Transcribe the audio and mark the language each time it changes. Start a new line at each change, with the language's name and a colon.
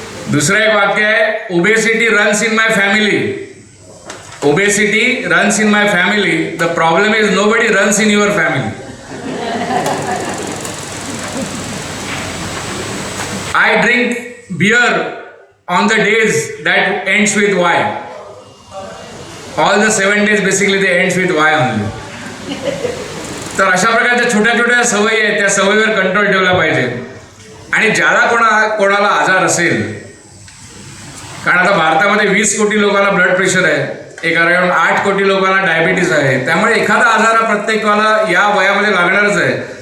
Marathi: दुसरं एक वाक्य आहे,
English: Obesity runs in my family, obesity runs in my family, the problem is nobody runs in your family. I drink beer on the days that ends with Y. All the 7 days basically they ends with Y only.
Marathi: तर अशा प्रकारच्या छोट्या छोट्या सवयी आहेत, त्या सवयीवर control ठेवला पाहिजे. आणि ज्याला कोणाला आजार असेल, कारण आता भारतामध्ये 20 कोटी लोकांना ब्लड प्रेशर आहे, एक अराउंड 8 कोटी लोकांना डायबिटीस आहे, त्यामुळे एखादा आजार हा प्रत्येकाला या वयामध्ये लागणारच आहे.